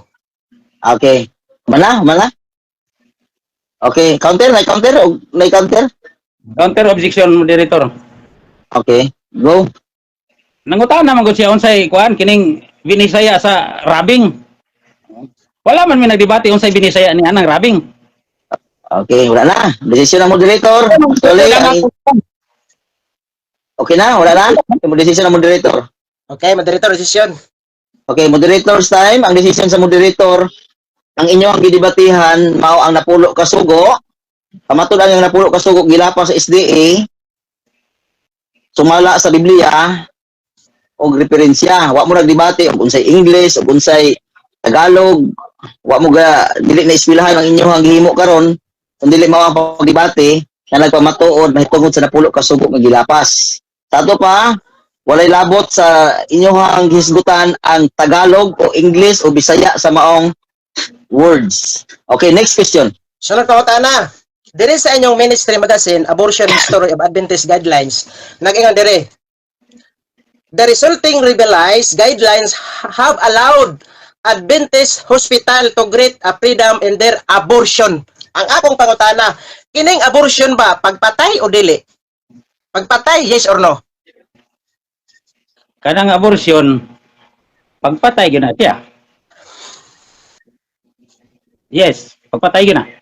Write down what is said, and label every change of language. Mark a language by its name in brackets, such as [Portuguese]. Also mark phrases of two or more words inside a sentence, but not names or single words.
[English] Okay. Mana? Okay, counter. Counter objection moderator. Okay, go. [Cebuano] Nangutana man gud siya unsay kuan kining binisaya sa rabing. Wala man may nagdebate unsay binisaya ni anang rabing. [Filipino] Okay, wala na. Desisyon ng moderator. Actually, okay na, wala na. Desisyon ng moderator. [English] Okay, moderator, decision. Okay, moderator's time. [Cebuano] Ang desisyon sa moderator, ang inyong gidebatihan, mao ang napulo ka sugo. Pamatud ang napulo ka sugo gilapas sa SDA. Sumala sa Biblia og referensya. Wa mo nagdebate og unsay English, og unsay Tagalog. Wa mo ga dili na eskwelahan ang inyong gihimo karon. Kung dili mao ang pagdebate na nagpamatuod mahitungod sa napulo ka sugo nga gilapas. Tato pa, walay labot sa inyong hisgutan ang Tagalog o English o Bisaya sa maong words. Okay, next question. Sunod pangutana. Diri sa inyong ministry magazine, Abortion History of Adventist Guidelines, nag-ingon diri, [English] the resulting revised guidelines have allowed Adventist hospital to grant a freedom in their abortion. [Cebuano] Ang akong pangutana, kining abortion ba pagpatay o dili? Pagpatay, [English] yes or no? [Cebuano] Kanang abortion pagpatay gyud na siya. Yes, pagpatay gyud na.